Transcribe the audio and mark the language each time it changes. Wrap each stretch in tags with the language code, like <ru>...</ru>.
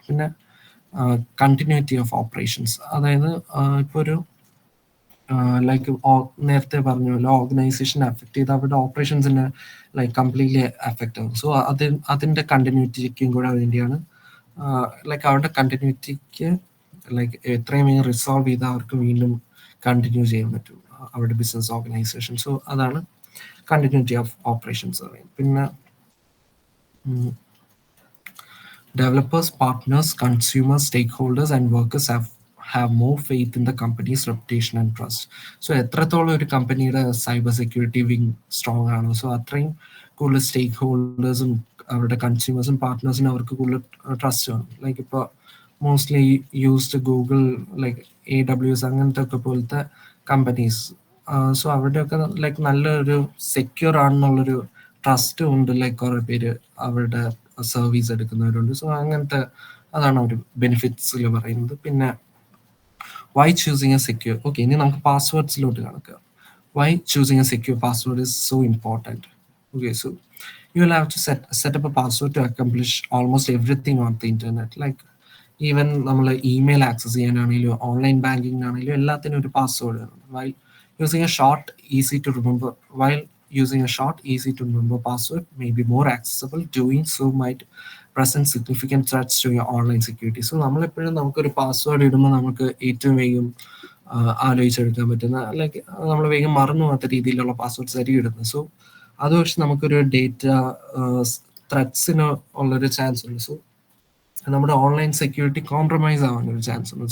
<ml>പിന്നെ continuity of operations, അതായത് ഇപ്പോൾ ഒരു ലൈക്ക് നേരത്തെ പറഞ്ഞല്ലോ, ഓർഗനൈസേഷൻ അഫക്റ്റ് ചെയ്ത് അവരുടെ ഓപ്പറേഷൻസിനെ ലൈക്ക് കംപ്ലീറ്റ്ലി അഫക്റ്റ് ആകും. സോ അതിൻ്റെ കണ്ടിന്യൂറ്റിക്കും കൂടെ വേണ്ടിയാണ്, ലൈക്ക് അവരുടെ കണ്ടിന്യൂറ്റിക്ക് ലൈക്ക് എത്രയും വേഗം റിസോൾവ് ചെയ്ത് അവർക്ക് വീണ്ടും കണ്ടിന്യൂ ചെയ്യാൻ പറ്റും അവരുടെ ബിസിനസ് ഓർഗനൈസേഷൻ. സോ അതാണ് കണ്ടിന്യൂറ്റി ഓഫ് ഓപ്പറേഷൻസ് പറയും. പിന്നെ developers, partners, consumers, stakeholders, and workers have more faith in the company's reputation and trust. So എത്രത്തോളം ഒരു കമ്പനിയുടെ സൈബർ സെക്യൂരിറ്റി വിങ് സ്ട്രോങ് ആണോ, സോ അത്രയും കൂടുതൽ സ്റ്റേക്ക് ഹോൾഡേഴ്സും അവരുടെ കൺസ്യൂമേഴ്സും പാർട്ട്നേഴ്സിനും അവർക്ക് കൂടുതൽ ട്രസ്റ്റ് വേണം. ലൈക്ക് ഇപ്പോൾ mostly used Google, like AWS അങ്ങനത്തെ ഒക്കെ പോലത്തെ കമ്പനീസ്. സോ അവരുടെയൊക്കെ ലൈക്ക് നല്ലൊരു സെക്യൂർ ആണെന്നുള്ളൊരു ട്രസ്റ്റ് ഉണ്ട്. ലൈക്ക് കുറേ പേര് അവരുടെ സർവീസ് എടുക്കുന്നവരുണ്ട്. സോ അങ്ങനത്തെ അതാണ് ഒരു ബെനിഫിറ്റ്സിൽ പറയുന്നത്. പിന്നെ</ml> <en>Why choosing a secure.</en> <ml>Okay, ഇനി നമുക്ക് പാസ്വേഡ്സിലോട്ട് കണക്കുക.</ml> <en>Why choosing a secure password is so important. Okay, so you will have to set up a password to accomplish almost everything on the internet.</en> <ml>Like even നമ്മൾ email access ചെയ്യാനാണെങ്കിലും online ബാങ്കിങ്ങിനാണെങ്കിലും എല്ലാത്തിനും ഒരു password വേണം.</ml> <en>While using a short easy to remember while using a short, easy to remember password may be more accessible. Doing so might present significant threats to your online security.</en> <ml>So നമ്മളെപ്പോഴും നമുക്കൊരു password ഇടുമ്പോൾ നമുക്ക് ഏറ്റവും വേഗം ആലോചിച്ചെടുക്കാൻ പറ്റുന്ന, like നമ്മൾ വേഗം മറന്നു പോകാത്ത രീതിയിലുള്ള പാസ്വേഡ്സ് ആയിരിക്കും ഇടുന്നത്. സോ അത് പക്ഷെ നമുക്കൊരു ഡേറ്റ ത്രെറ്റ്സിന് ഉള്ളൊരു ചാൻസ് ഉണ്ട്. സോ നമ്മുടെ ഓൺലൈൻ സെക്യൂരിറ്റി കോംപ്രമൈസ് ആവാനൊരു ചാൻസ് ഉണ്ട്.</ml>